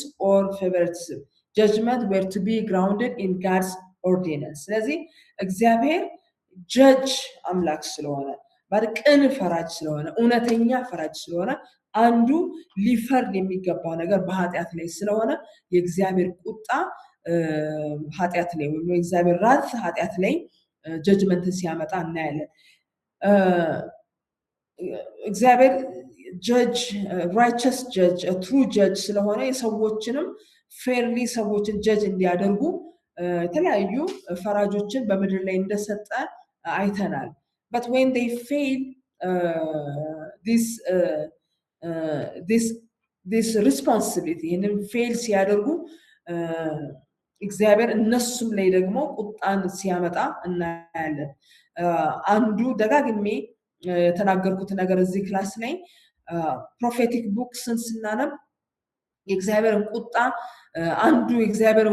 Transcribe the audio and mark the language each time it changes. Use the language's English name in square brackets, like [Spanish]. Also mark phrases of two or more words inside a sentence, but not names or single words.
[English] or favoritism judgment were to be grounded in God's ordinance [Amharic] ስለዚህ እግዚአብሔር judge አምላክ ስለሆነ በቅን ፈራጅ ስለሆነ እውነተኛ ፈራጅ ስለሆነ አንዱ ሊፈርድ የሚገባው ነገር በኃጢአት ላይ ስለሆነ የእግዚአብሔር ቁጣ ኃጢአት ላይ ወይ እግዚአብሔር wrath ኃጢአት ላይ judgment ሲያመጣ እናያለን እግዚአብሔር [English] judge righteous judge a true judge [Amharic] ስለሆነ የሰዎችንም fairly ሰዎችን judge እንዲያደርጉ የተለያዩ ፈራጆችን በምድር ላይ እንደሰጠ አይተናል [English] but when they fail this responsibility and fail [Amharic] ሲያደርጉ እግዚአብሔር እነሱም ላይ ደግሞ ቁጣን ሲያመጣ እናያለን አንዱ ደጋግሜ የተናገርኩት ነገር እዚህ ክላስ ላይ [English] prophetic books [Amharic] ስናነብ የእግዚአብሔርን ቁጣ አንዱ የእግዚአብሔርን